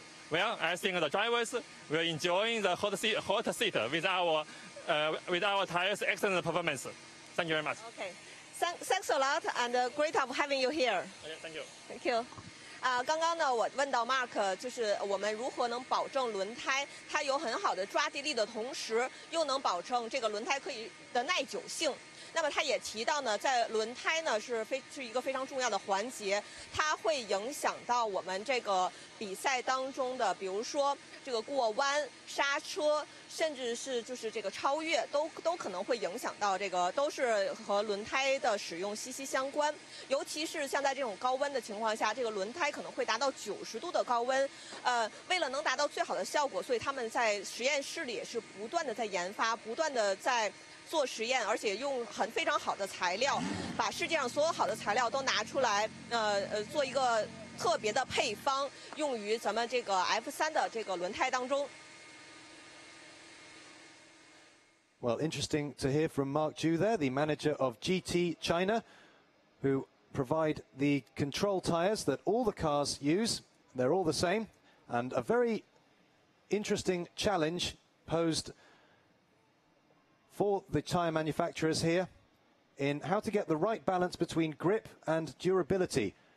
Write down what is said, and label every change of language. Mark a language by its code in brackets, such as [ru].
[en] Well, I think the drivers will enjoy the hot seat with our tires' excellent performance. Thank you very much. Okay, thanks a lot, and great of having you here. Okay, thank you. Thank you. [zh] 刚刚呢，我问到 Mark， 就是我们如何能保证轮胎它有很好的抓地力的同时，又能保证这个轮胎可以的耐久性。那么他也提到呢，在轮胎呢是一个非常重要的环节，它会影响到我们这个比赛当中的，比如说这个过弯、刹车，甚至是就是这个超越，都可能会影响到这个，都是和轮胎的使用息息相关。尤其是像在这种高温的情况下，这个轮胎可能会达到90度的高温。为了能达到最好的效果，所以他们在实验室里也是不断的在研发，不断的在做实验，而且用非常好的材料，把世界上所有好的材料都拿出来，做一个特别的配方，用于咱们这个 F3的这个轮胎当中。 [en] Well, interesting to hear from Mark Zhu there, the manager of GT China, who provide the control tyres that all the cars use. They're all the same, and a very interesting challenge posed for the tyre manufacturers here in how to get the right balance between grip and durability.